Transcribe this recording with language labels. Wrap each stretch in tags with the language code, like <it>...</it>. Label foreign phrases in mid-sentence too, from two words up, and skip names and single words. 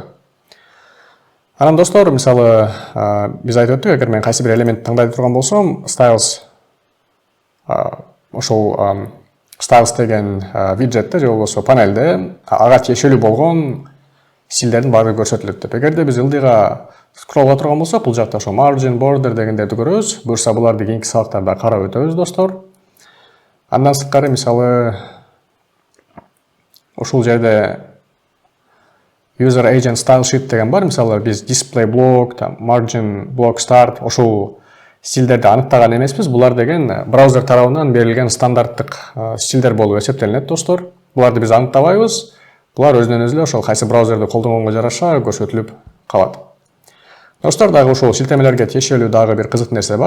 <ky>Анан достор, мисалы биз айтып өттүк, эгер мен кайсы бир элементти таңдай турган болсом, styles ошол styles деген виджетте же болбосо панелде ага тиешелүү болгон стилдердин баардыгы көрсөтүлөт деп. Эгерде биз ылдыйга скроллго турган болсок, бул жакта ошо</ky> <en>margin, border</en> <ky>дегендерди көрөбүз. Буюрса буларды кийинки сабактарда карап өтөбүз достор. Андан сырткары мисалы ушул жерде</ky> <en>user agent style sheet</en> <ky>деген бар. Мисалы биз</ky> <en>display block, margin block start</en> <ky>ошол стилдерди аныктаган эмеспиз. Булар деген браузер тарабынан берилген стандарттык стилдер болуп эсептелинет достор. Буларды биз аныктабайбыз. Булар өзүнөн өзү ошол кайсы браузерди колдонгонго жараша көрсөтүлүп калат. Достор, дагы ушул шилтемелерге тиешелүү дагы бир кызык нерсе бар.</ky>